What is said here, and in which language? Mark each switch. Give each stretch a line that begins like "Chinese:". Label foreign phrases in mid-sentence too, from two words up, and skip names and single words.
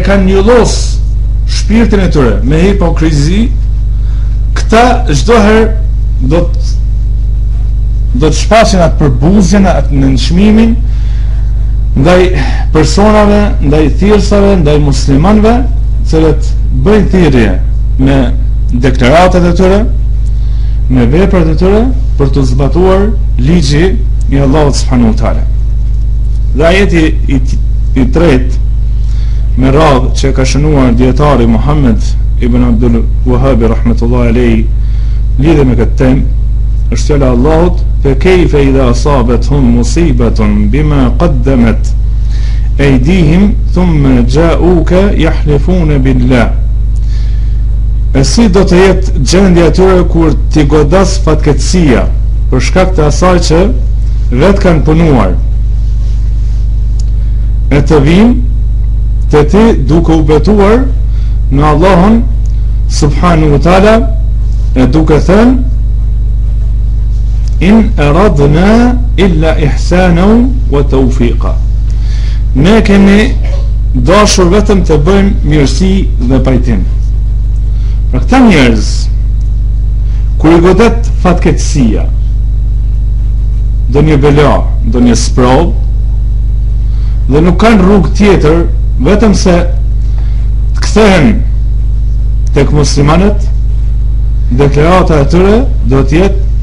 Albanian: kanë njollos shpirtin e tyre me hipokrizi, këta çdo herë do të shfaqin atë përbuzjen, atë nënçmimin ndaj personave, ndaj thirrsave, ndaj muslimanëve, cilët bëjnë thirrje me deklaratat e tyre, me veprat e tyre për të zbatuar ligji i Allahut
Arabic: سبحانه وتعالى.
Albanian: Dhe ajeti i tretë me radhë që ka shënuar dietari Muhammed ibn Abdul Wahhab
Arabic: رحمة الله عليه
Albanian: lidhe me këtë temë është fjala e Allahut:
Arabic: "فكيف إذا أصابتهم مصيبة بما قدمت أيديهم ثم جاءوك يحلفون بالله."
Albanian: E si do të jetë gjendja e tyre kur t'i godas fatkeqësia për shkak të asaj që vetë kanë punuar, e të vinë të ti duke u betuar në Allahun
Arabic: سبحانه وتعالى,
Albanian: e duke thënë:
Arabic: "إن أردنا إلا إحسانا وتوفيقا."
Albanian: Ne kemi dashur vetëm të bëjmë mirësi dhe pajtim. Pra këta njerëz, kur i godet fatkeqësia, do një bela, do një sprov, dhe nuk kanë rrugë tjetër vetëm se të kthehen tek muslimanët, deklarata e tyre do të jetë